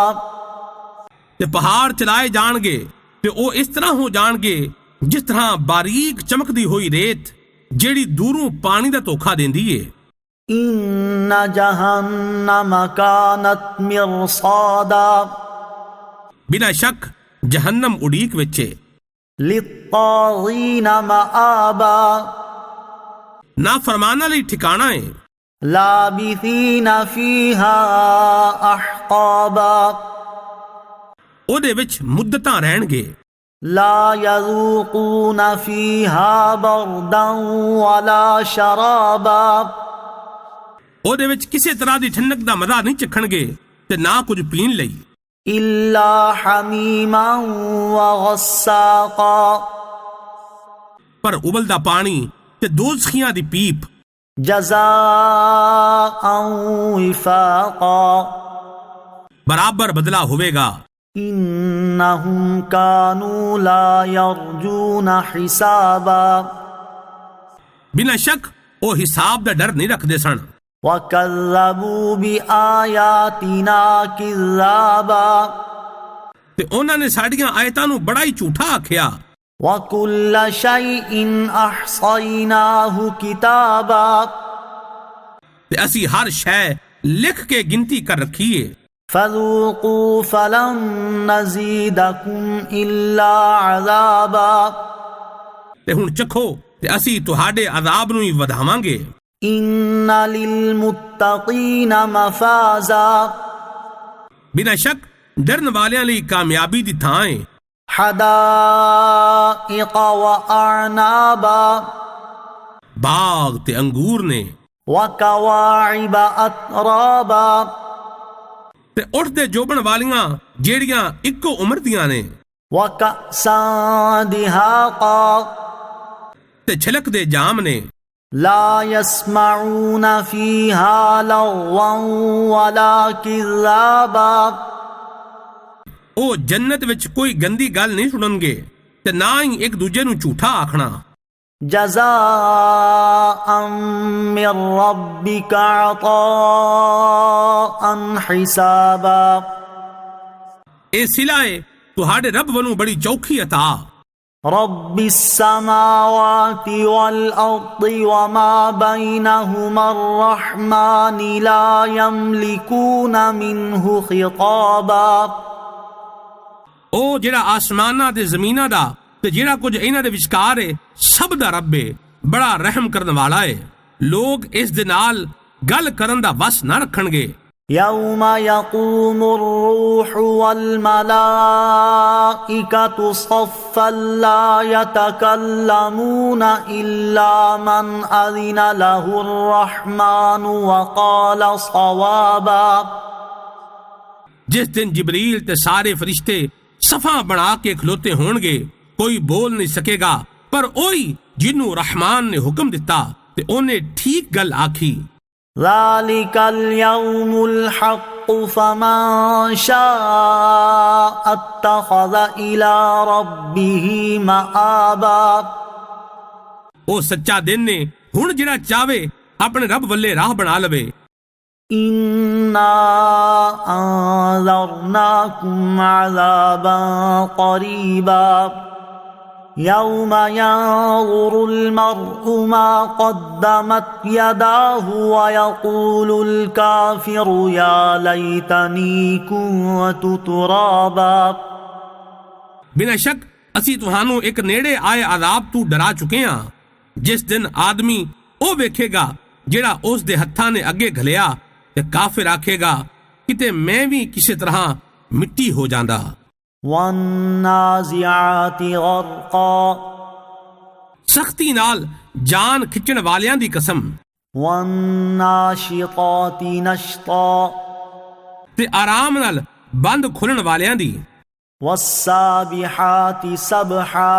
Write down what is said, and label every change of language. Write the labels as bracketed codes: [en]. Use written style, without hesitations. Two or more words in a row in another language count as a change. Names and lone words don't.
[pa] تے پہاڑ چلائے جان گے تے او اس طرح ہو جان گے جس طرح باریک چمکدی ہوئی ریت جیڑی دوروں پانی دا دھوکھا دیندی ہے۔ [ar] إِنَّ جَهَنَّمَ كَانَتْ مِرْصَادًا [pa] بنا شک جہنم اڑیک وچے، [ar] لِلطَّاغِينَ مَآبًا [pa] نافرمانہ لئی ٹھکانہ ہے، [ar] لَابِثِينَ فِيهَا أَحْقَابًا [pa] او دے وچ مدتاں رہن گے، [ar] لَا يَذُوقُونَ فِيهَا بَرْدًا وَلَا شَرَابًا [pa] او دے وچ کسے طرح دی ٹھنڈک دا مزہ نہیں چکھن گے تے نہ کچھ پین لئی، [ar] إِلَّا حَمِيمًا وَغَسَّاقًا [pa] پر ابلدا پانی تے دوزخیاں دی پیپ، [ar] جَزَاءً وِفَاقًا [pa] برابر بدلہ ہوئے گا۔ [ar] إِنَّهُمْ كَانُوا لَا يَرْجُونَ حِسَابًا [pa] بنا شک او حساب دا ڈر نہیں رکھ دے سن، [ar] وَكَذَّبُوا بِآيَاتِنَا كِذَّابًا [pa] تے انہاں نے ساڈیاں آیتاں نو بڑا ہی جھوٹا آکھیا، [ar] وَكُلَّ شَيْءٍ أَحْصَيْنَاهُ كِتَابًا [pa] تے اسی ہر شے لکھ کے گنتی کر رکھیے، [ar] فَذُوقُوا فَلَن نَّزِيدَكُمْ إِلَّا عَذَابًا [pa] تے ہن چکھو تے اسی تہاڈے عذاب نو ہی ودھاواں گے۔ [ar] إِنَّ لِلْمُتَّقِينَ مَفَازًا [pa] بنا شک ڈرن والیاں لئی کامیابی دی تھاں ہے، [ar] حَدَائِقَ وَأَعْنَابًا [pa] باغ تے انگور نے، [ar] وَكَوَاعِبَ أَتْرَابًا [pa] تے اٹھ دے جوبن والیاں جیڑیاں اکو عمر دیاں نے، [ar] وَكَأْسًا دِهَاقًا [pa] تے چھلک دے جام نے، [ar] لَا يَسْمَعُونَ فِيهَا لَغْوًا وَلَا كِذَّابًا [pa] ਉਹ ਜੰਨਤ ਵਿੱਚ ਕੋਈ ਗੰਦੀ ਗੱਲ ਨਹੀਂ ਸੁਣਨਗੇ ਤੇ ਨਾ ਹੀ ਇੱਕ ਦੂਜੇ ਨੂੰ ਝੂਠਾ ਆਖਣਾ। [ar] جزاء من ربك عطاء حسابا [pa] ਇਹ ਸਿਲਾ ਹੈ ਤੁਹਾਡੇ ਰੱਬ ਵੱਲੋਂ ਬੜੀ ਚੌਖੀ عطا۔ [ar] رب السماوات والأرض وما بينهما الرحمن لا يملكون منه خطابا [pa] ਉਹ ਜਿਹੜਾ ਆਸਮਾਨਾਂ ਤੇ ਜ਼ਮੀਨਾਂ ਦਾ ਤੇ ਜਿਹੜਾ ਕੁਝ ਇਹਨਾਂ ਦੇ ਵਿਚਕਾਰ ਹੈ ਸਭ ਦਾ ਰੱਬ ਹੈ, ਬੜਾ ਰਹਿਮ ਕਰਨ ਵਾਲਾ ਹੈ। ਲੋਕ ਇਸ ਦੇ ਨਾਲ ਗੱਲ ਕਰਨ ਦਾ ਵਸ ਨਾ ਰੱਖਣਗੇ। [ar] يوم يقوم الروح والملائكة صفا لا يتكلمون إلا من أذن له الرحمن وقال صوابا [pa] جس دن جبریل تے سارے فرشتے صفاں بنا کے کھلوتے ہونگے، کوئی بول نہیں سکے گا پر اوہی جنوں رحمان نے حکم دیتا تے انہیں ٹھیک گل آکھی۔ [ar] ذلك اليوم الحق فمن شاء اتخذ إلى ربه مآبا [pa] او سچا دن نے ہن جڑا چاہے اپنے رب والے راہ بنا لوے۔ [ar] إنا أنذرناكم عذابا قريبا يوم ينظر المرء ما قدمت يداه ويقول الكافر يا ليتني كنت ترابا [pa] بنا شک اسی تہانوں ایک نیڑے آئے عذاب تو ڈرا چکے ہاں، جس دن آدمی او ویکھے گا جڑا اس دے ہتھاں نے اگے گھلیا تے کافر آکھے گا کتے میں بھی کسی طرح مٹی ہو جاندا۔ [ar] والنازعات غرقا [pa] سختی نال جان کھچن والیاں دی قسم، [ar] والناشطات نشطا [pa] تے آرام نال بند کھلن والیاں دی، [ar] والسابحات سبحا